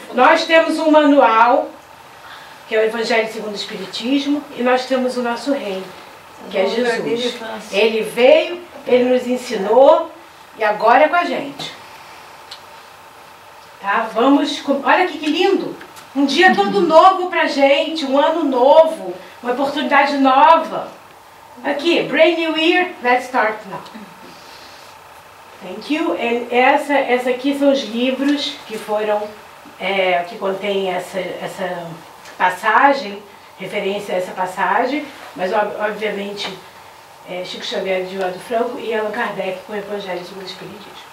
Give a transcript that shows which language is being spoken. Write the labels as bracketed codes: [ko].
[pt] Nós temos um manual, que é o Evangelho segundo o Espiritismo, e nós temos o nosso rei, que é Jesus. Ele veio, ele nos ensinou, e agora é com a gente. Tá? Olha aqui que lindo! Um dia todo novo pra gente, um ano novo, uma oportunidade nova. Aqui, [en] Brand New Year, let's start now. Thank you. [pt] And essa aqui são os livros que foram, que contêm essa passagem, referência a essa passagem, mas obviamente Chico Xavier de Divaldo Franco e Allan Kardec com o Evangelho segundo o Espiritismo.